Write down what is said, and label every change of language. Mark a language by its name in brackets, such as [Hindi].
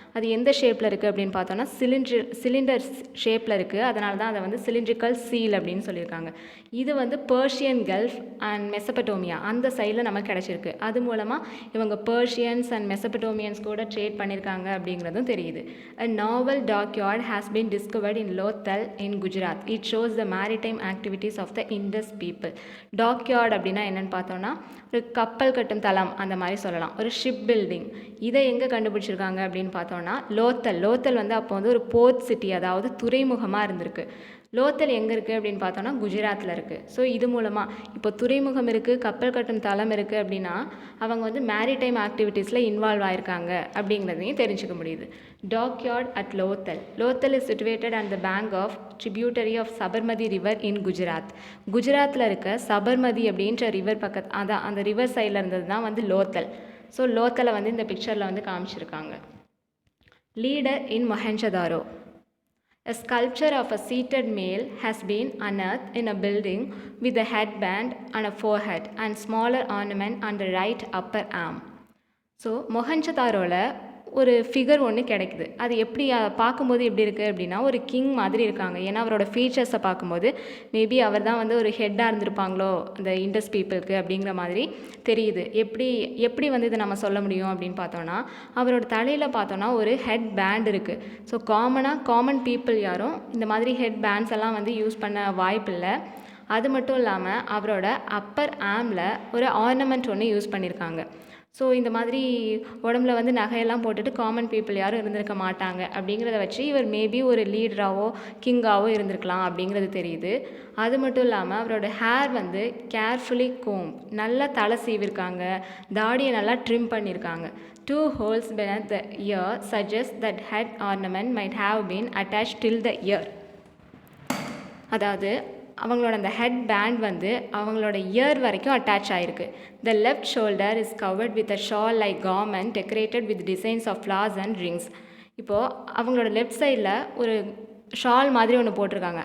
[Tamil] அது எந்த ஷேப்பில் இருக்குது அப்படின்னு பார்த்தோன்னா சிலிண்டர் ஷேப்பில் இருக்குது. அதனால தான் அதை வந்து சிலிண்ட்ரிக்கல் சீல் அப்படின்னு சொல்லியிருக்காங்க. இது வந்து பர்ஷியன் கல்ஃப் அண்ட் மெசபடோமியா அந்த சைடில் நமக்கு கிடச்சிருக்கு. அது மூலமாக இவங்க பர்ஷியன்ஸ் அண்ட் மெசபடோமியன்ஸ் கூட ட்ரேட் பண்ணியிருக்காங்க அப்படிங்கிறதும் தெரியுது. [English] A novel dockyard has been discovered in Lothal in Gujarat. It shows the maritime activities of the Indus people. [Tamil] Dockyard அப்படின்னா என்னென்னு பார்த்தோன்னா ஒரு கப்பல் கட்டும் தளம் அந்த மாதிரி சொல்லலாம், ஒரு ஷிப் பில்டிங். இதை எங்கே கண்டுபிடிச்சிருக்காங்க அப்படின்னு பார்த்தோன்னா லோத்தல் வந்து அப்போ வந்து ஒரு போர்ட் சிட்டி, அதாவது துறைமுகமாக இருந்திருக்கு. லோத்தல் எங்கே இருக்குது அப்படின்னு பார்த்தோன்னா குஜராத்தில் இருக்குது. ஸோ இது மூலமாக இப்போ துறைமுகம் இருக்குது, கப்பல் கட்டும் தளம் இருக்குது அப்படின்னா அவங்க வந்து மேரிடைம் ஆக்டிவிட்டீஸில் இன்வால்வ் ஆகிருக்காங்க அப்படிங்கிறதையும் தெரிஞ்சுக்க முடியுது. [English] Dockyard at Lothal is situated at the bank of tributary of Sabarmati river in Gujarat. [Tamil] குஜராத்தில் இருக்க சபர்மதி அப்படின்ற ரிவர் பக்கத்து, அதான் அந்த ரிவர் சைடில் இருந்தது தான் வந்து லோத்தல். ஸோ லோத்தலை வந்து இந்த பிக்சரில் வந்து காமிச்சிருக்காங்க. [English] Leader in Mohenjodaro. A sculpture of a seated male has been unearthed in a building with a headband and a forehead and smaller ornament on the right upper arm. [Tamil] So மொஹஞ்சதாரோவில் ஒரு ஃபிகர் ஒன்று கிடைக்குது. அது எப்படி பார்க்கும்போது எப்படி இருக்குது அப்படின்னா ஒரு கிங் மாதிரி இருக்காங்க. ஏன்னா அவரோட ஃபீச்சர்ஸை பார்க்கும்போது மேபி அவர் தான் வந்து ஒரு ஹெட்டாக இருந்திருப்பாங்களோ அந்த இண்டஸ் பீப்புளுக்கு அப்படிங்கிற மாதிரி தெரியுது. எப்படி வந்து இதை நம்ம சொல்ல முடியும் அப்படின்னு பார்த்தோன்னா அவரோட தலையில் பார்த்தோன்னா ஒரு ஹெட் பேண்ட் இருக்குது. ஸோ காமன் பீப்புள் யாரும் இந்த மாதிரி ஹெட் பேண்ட்ஸ் எல்லாம் வந்து யூஸ் பண்ண வாய்ப்பில்லை. அது மட்டும் இல்லாமல் அவரோட அப்பர் ஆர்மில் ஒரு ஆர்னமெண்ட் ஒன்று யூஸ் பண்ணியிருக்காங்க. ஸோ இந்த மாதிரி உடம்புல வந்து நகையெல்லாம் போட்டுட்டு காமன் பீப்புள் யாரும் இருந்திருக்க மாட்டாங்க அப்படிங்கிறத வச்சு இவர் மேபி ஒரு லீடராகவோ கிங்காவோ இருந்திருக்கலாம் அப்படிங்கிறது தெரியுது. அது மட்டும் இல்லாமல் அவரோட ஹேர் வந்து கேர்ஃபுல்லி கோம், நல்லா தலை சீவிருக்காங்க, தாடியை நல்லா ட்ரிம் பண்ணியிருக்காங்க. [English] 2 holes beneath the ear suggest that head ornament might have been attached till the ear. [Tamil] அதாவது அவங்களோட அந்த ஹெட் பேண்ட் வந்து அவங்களோட இயர் வரைக்கும் அட்டாச் ஆகிருக்கு. [English] The left shoulder is covered with a shawl like garment decorated with designs of flowers and rings. [Tamil] இப்போது அவங்களோட left சைடில் ஒரு ஷால் மாதிரி ஒன்று போட்டிருக்காங்க.